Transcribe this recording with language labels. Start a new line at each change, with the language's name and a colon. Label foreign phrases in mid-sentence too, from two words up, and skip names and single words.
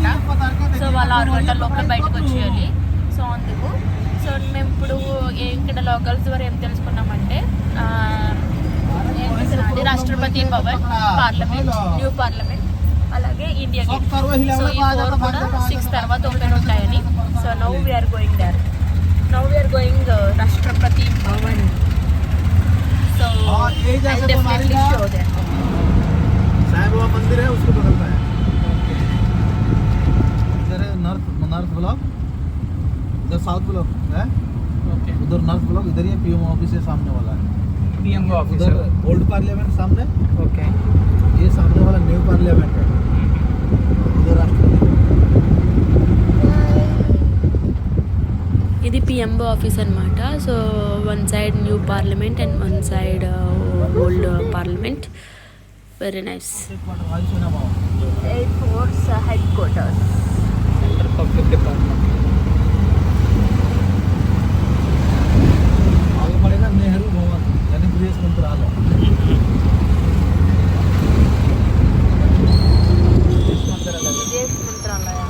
Telugu: సో వాళ్ళు 6 గంటల లోపల బయటకు వచ్చేయాలి. సో అందుకు సో మేము ఇప్పుడు ఇక్కడ లోకల్స్ ద్వారా ఏం తెలుసుకున్నామంటే రాష్ట్రపతి భవన్, పార్లమెంట్, న్యూ పార్లమెంట్, అలాగే ఇండియా గేట్. సో ఈ 4 కూడా 6 తర్వాత ఓపెన్ ఉంటాయని.
English: So now we're going there. Now we're going రాష్ట్రపతి భవన్. So I definitely show there.
Hindi: साईं बाबा मंदिर है, उसको बगल में है. इधर है नॉर्थ ब्लॉक, इधर साउथ ब्लॉक है. ओके. उधर नॉर्थ ब्लॉक, इधर ये
English: PM office
Hindi: है सामने वाला है.
English: PM office
Hindi: उधर
English: old parliament
Hindi: सामने. ओके. ये सामने वाला न्यू पार्लियामेंट है. उधर राष्ट्रपति.
Telugu: ఇది
English: PMO office
Telugu: అనమాట.
English: So one side new parliament and one side old parliament. Very nice. Air Force Headquarters, Center Public Department.
Hindi: आगे पड़ेगा नेहरू भवन, यानी विदेश मंत्रालय.
Telugu: విదేశ్ మంత్రాలయ.